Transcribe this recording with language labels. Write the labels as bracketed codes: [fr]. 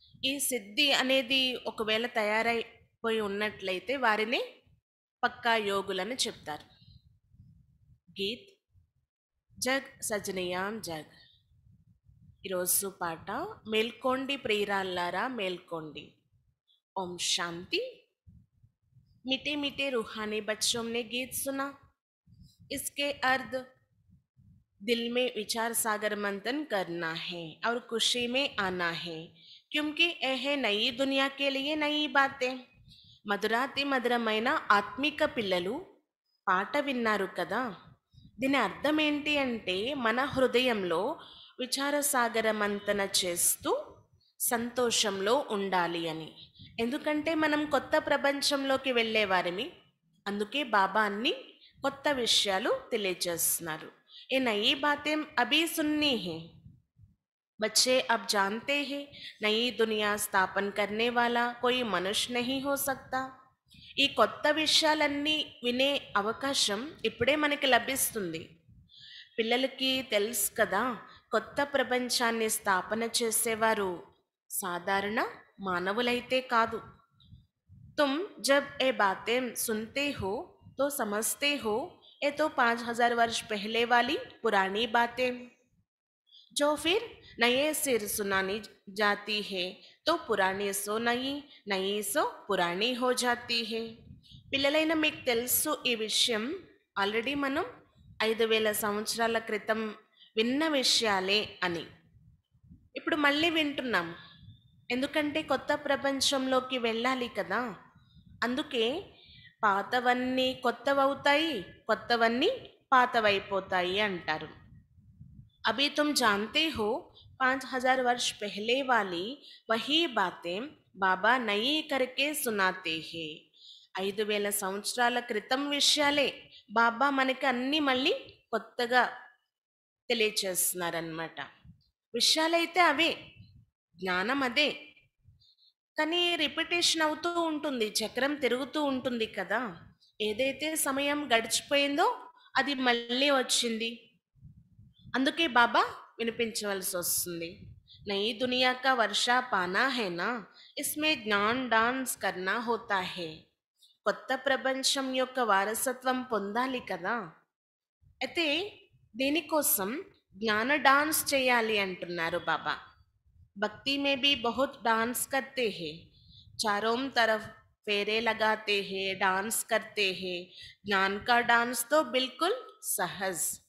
[te] ఈ సిద్ధి అనేది ఒకవేళ తయారైపోయి ఉన్నట్లయితే వారిని పక్కా యోగులని చెప్తారు. [hi] Geet jug సజనియాం jug. [te] ఈరోజు పాట మేల్కోండి ప్రియురాల్లారా మేల్కోండి. [hi] ओम शांति. मीठे मीठे रूहानी बच्चों ने गीत सुना. इसके अर्थ दिल में विचार सागर मंथन करना है और खुशी में आना है, क्योंकि यह है नई दुनिया के लिए नई बातें. [te] మధురాతి మధురమైన ఆత్మిక పిల్లలు పాట విన్నారు కదా. దీని అర్థం ఏంటి అంటే మన హృదయంలో విచార సాగర మంతన చేస్తూ సంతోషంలో ఉండాలి అని. ఎందుకంటే మనం కొత్త ప్రపంచంలోకి వెళ్ళేవారిమి. అందుకే బాబా అన్ని కొత్త విషయాలు తెలియజేస్తున్నారు. [hi] ఏ నయీ బాतें అభీ సున్నీ హై. बच्चे अब जानते हैं नई दुनिया स्थापन करने वाला कोई मनुष्य नहीं हो सकता. [te] ఈ కొత్త విషయాలన్నీ వినే అవకాశం ఇప్పుడే మనకి లభిస్తుంది. పిల్లలకి తెలుసు కదా, కొత్త ప్రపంచాన్ని స్థాపన చేసేవారు సాధారణ మానవులైతే కాదు. [hi] तुम जब ये बातें सुनते हो तो समझते हो ये तो 5000 वर्ष पहले वाली पुरानी बातें, जो फिर नए सिर सुनानी जाती है तो पुरानी सो नई, नई सो पुरानी हो जाती है. [te] పిల్లలైన మీకు తెలుసు ఈ విషయం. ఆల్రెడీ మనం 5000 సంవత్సరాల క్రితం విన్న విషయాలే అని ఇప్పుడు మళ్ళీ వింటున్నాం. ఎందుకంటే కొత్త ప్రపంచంలోకి వెళ్ళాలి కదా. అందుకే పాతవన్నీ కొత్తవవుతాయి, కొత్తవన్నీ పాతవైపోతాయి అంటారు. [hi] अभी तुम जानते हो 5000 वर्ष पहले वाली वही बातें बाबा नई करके सुनाते हैं. [te] 5000 సంవత్సరాల క్రితం విషయాలే బాబా మనకి అన్ని మళ్ళీ కొత్తగా తెలియచేస్తున్నారన్నమాట. విషయాలైతే అవే, జ్ఞానం అదే, కానీ రిపిటేషన్ అవుతూ ఉంటుంది, చక్రం తిరుగుతూ ఉంటుంది కదా. ఏదైతే సమయం గడిచిపోయిందో అది మళ్ళీ వచ్చింది. అందుకే బాబా వినిపించవలసి వస్తుంది. [hi] నई दुनिया का वर्षा पाना है ना, इसमें ज्ञान डांस करना होता है. [te] కొత్త ప్రపంచం యొక్క వారసత్వం పొందాలి కదా. అయితే దీనికోసం జ్ఞాన డాన్స్ చేయాలి అంటున్నారు బాబా. [hi] భక్తి में भी बहुत डांस करते हैं, चारों तरफ फेरे लगाते हैं, डांस करते हैं. ज्ञान का डांस तो बिल्कुल सहज.